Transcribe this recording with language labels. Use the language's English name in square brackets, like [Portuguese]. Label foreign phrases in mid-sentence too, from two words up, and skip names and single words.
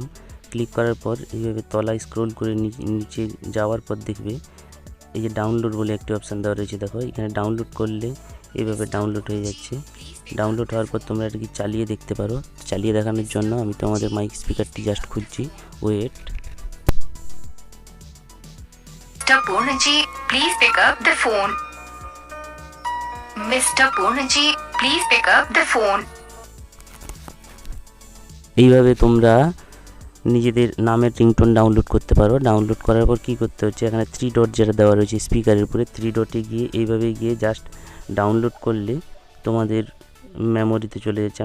[Bangla] ক্লিক করার পর এইভাবে তলায় স্ক্রোল করে নিচে যাওয়ার পর দেখবে এই যে ডাউনলোড বলে একটি অপশান দেওয়া রয়েছে। দেখো এখানে ডাউনলোড করলে এইভাবে ডাউনলোড হয়ে যাচ্ছে। ডাউনলোড হওয়ার পর তোমরা এটা কি চালিয়ে দেখতে পারো। চালিয়ে দেখানোর জন্য আমি তোমাদের মাইক স্পিকারটি জাস্ট খুঁজছি, ওয়েট। [English] Mister पूर्ण जी, please pick up the phone। Mister पूर्ण जी, please pick up the phone। [Bangla] এইভাবে তোমরা নিজেদের নামের রিংটোন ডাউনলোড করতে পারো। ডাউনলোড করার পর কী করতে হচ্ছে, এখানে 3 ডট যেটা দেওয়া রয়েছে স্পিকারের উপরে, 3 ডটে গিয়ে এইভাবে গিয়ে জাস্ট ডাউনলোড করলে তোমাদের মেমোরিতে চলে যাচ্ছে।